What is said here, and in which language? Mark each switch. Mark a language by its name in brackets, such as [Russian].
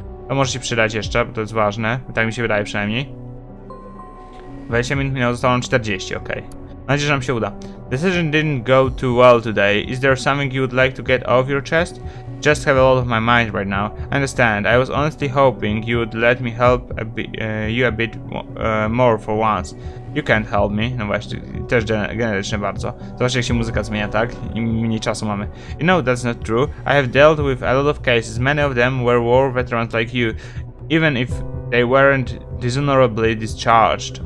[Polish] To może się przydać jeszcze, bo to jest ważne, tak mi się wydaje przynajmniej. 20 minut minęło, zostało nam 40, okej. Mam nadzieję, że nam się uda. [English] The session didn't go too well today. Is there something you would like to get off your chest? Just have a lot of my mind right now. I understand. I was honestly hoping you would let me help you a bit more for once. You can't help me. [Polish] No właśnie, też generyczne bardzo. Zobaczcie jak się muzyka zmienia, tak? I mniej czasu mamy. [English] You know that's not true. I have dealt with a lot of cases. Many of them were war veterans like you. Even if they weren't dishonorably discharged.